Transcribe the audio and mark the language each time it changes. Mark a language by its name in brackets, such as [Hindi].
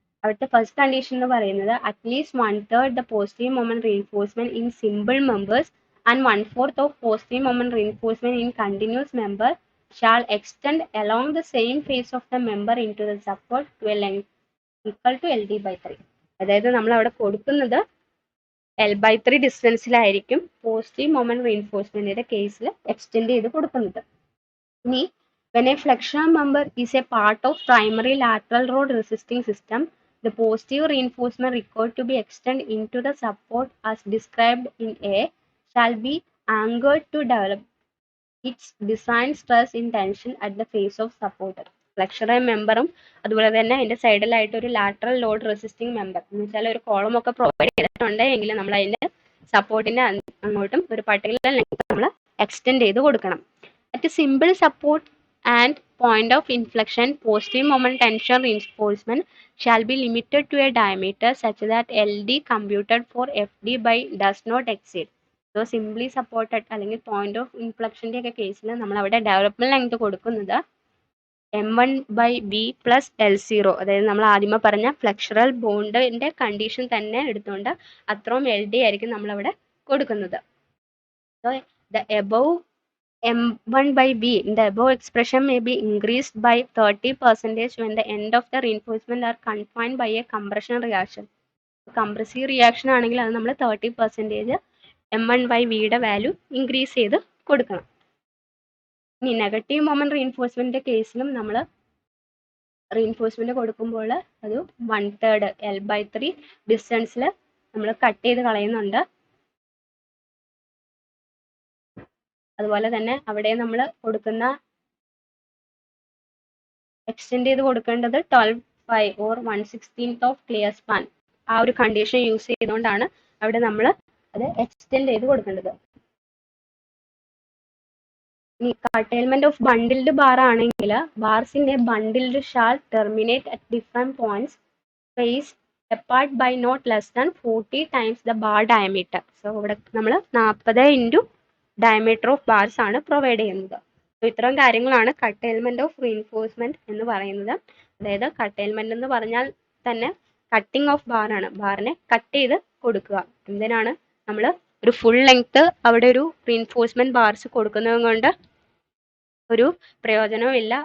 [Malayalam] അവിടുത്തെ first condition എന്ന് പറയുന്നത് [English] At least 1/3 the positive moment reinforcement in simple members and 1/4 of positive moment reinforcement in continuous member shall extend along the same face of the member into the support to a length equal to LD/3. [Malayalam] അതായത് നമ്മൾ അവിടെ കൊടുക്കുന്നത് L/3 ഡിസ്റ്റൻസിലായിരിക്കും positive moment റീഇൻഫോഴ്സ്മെന്റിന്റെ കേസിൽ extend ചെയ്ത് കൊടുക്കുന്നത്. [English] ഇനി when a flexural member is a part of primary lateral load resisting system, the positive reinforcement required to be extended into the support as described in A shall be anchored to develop its design stress in tension at the face of support. [Malayalam] ഫ്ലെക്സുറൽ മെമ്പറും അതുപോലെ തന്നെ അതിന്റെ സൈഡിലായിട്ട് ഒരു lateral load resisting member എന്ന് വെച്ചാൽ ഒരു column ഒക്കെ പ്രൊവൈഡ് ചെയ്തിട്ടുണ്ടെങ്കിൽ നമ്മൾ അതിന്റെ സപ്പോർട്ടിന്റെ അങ്ങോട്ടും ഒരു പർട്ടിക്കുലർ ലെങ്ത് നമ്മൾ എക്സ്റ്റെൻഡ് ചെയ്ത് കൊടുക്കണം. [English] At simple support and point of inflection, positive moment tension reinforcement shall be limited to a diameter such that LD computed for FD by does not exceed. So simply supported [Malayalam] അല്ലെങ്കിൽ point of inflection ഒക്കെ കേസിൽ നമ്മൾ അവിടെ development length കൊടുക്കുന്നത് M1/B plus L0, അതായത് നമ്മൾ ആദ്യമേ പറഞ്ഞ ഫ്ലെക്സുറൽ ബോണ്ടിന്റെ കണ്ടീഷൻ തന്നെ എടുത്തുകൊണ്ട് അത്രയും LD ആയിരിക്കും നമ്മൾ അവിടെ കൊടുക്കുന്നത്. [English] So the above M1/B in the above expression may be increased by 30% when the end of the reinforcement are confined by a compression reaction. [Malayalam] Compressive reaction ആണെങ്കിൽ അത് നമ്മൾ 30% M1/Bയുടെ വാല്യൂ ഇൻക്രീസ് ചെയ്ത് കൊടുക്കണം. ഇനി നെഗറ്റീവ് മൊമെന്റ് റീഇൻഫോഴ്സ്മെന്റിന്റെ കേസിലും നമ്മൾ റീഇൻഫോഴ്സ്മെന്റ് കൊടുക്കുമ്പോൾ അത് 1/3 L/3 ഡിസ്റ്റൻസിൽ നമ്മൾ കട്ട് ചെയ്ത് കളയുന്നുണ്ട്. അതുപോലെ തന്നെ അവിടെ നമ്മൾ കൊടുക്കുന്ന എക്സ്റ്റെൻഡ് ചെയ്ത് കൊടുക്കേണ്ടത് 12/5 or 1/16 ഓഫ് ക്ലിയർ സ്പാൻ. ആ ഒരു കണ്ടീഷൻ യൂസ് ചെയ്തുകൊണ്ടാണ് അവിടെ നമ്മൾ അത് എക്സ്റ്റെൻഡ് ചെയ്ത് കൊടുക്കേണ്ടത്. ഇനി കർട്ടൈൽമെന്റ് ഓഫ് ബണ്ടിൽഡ് ബാർ ആണെങ്കിൽ [English] ബാർസിന്റെ bundled shall terminate at different points face apart by not less than 40 times the bar diameter. [Malayalam] So ഇവിടെ നമ്മൾ 40 into diameter of bars ആണ് പ്രൊവൈഡ് ചെയ്യുന്നത്. So ഇത്രയും കാര്യങ്ങളാണ് curtailment of reinforcement എന്ന് പറയുന്നത്. അതായത് curtailment എന്ന് പറഞ്ഞാൽ തന്നെ കട്ടിംഗ് ഓഫ് ബാർ ആണ്. ബാറിനെ കട്ട് ചെയ്ത് കൊടുക്കുക. എന്തിനാണ് നമ്മൾ ഒരു ഫുൾ ലെങ്ത് അവിടെ ഒരു റീൻഫോഴ്സ്മെന്റ് ബാർസ് കൊടുക്കുന്നത് കൊണ്ട് ഒരു പ്രയോജനവും ഇല്ല.